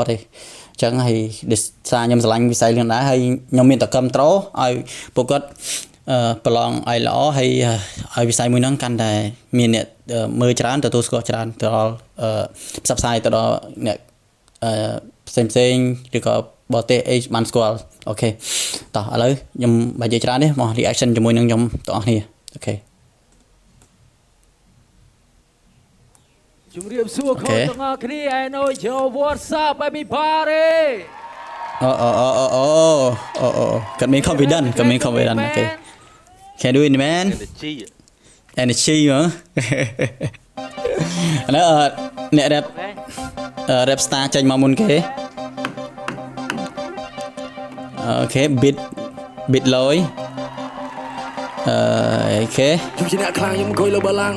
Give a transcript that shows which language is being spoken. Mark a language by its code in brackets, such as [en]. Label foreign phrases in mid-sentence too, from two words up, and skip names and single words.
[km] ទេចឹងហើយសារខ្ញុំស្រឡាញ់វិស័យរឿងដែរហើយខ្ញុំមានតកម្មត្រោឲ្យពួកគាត់ប្រឡងឲ្យល្អហើយឲ្យវិស័យមួយហ្នឹងកាន់តែមានអ្នកមើលច្រើនទទួលស្គាល់ច្រើនទៅដល់ផ្សព្វផ្សាយទៅដល់អ្នកផ្សេងឬក៏បរទេសអីបានស្គាល់អូខេតោះឥឡូវខ្ញុំបើនិយាយច្រើននេះមក reaction ជាមួយនឹងខ្ញុំទាំងអស់គ្នាអូខេ ជំរាបសួរបងទាំងអស់គ្នា [en] I know yo what's up everybody [km] អូគាត់មាន confidence គាត់មាន confidence អូខេ [en] Can do it man energy [km] ហ៎ឥឡូវអ្នក [en] rap star [km] ចេញមកមុនគេអូខេ beat លយអូខេ ខ្ញុំជាអ្នកខ្លាំងខ្ញុំអង្គុយលើបល្ល័ង្ក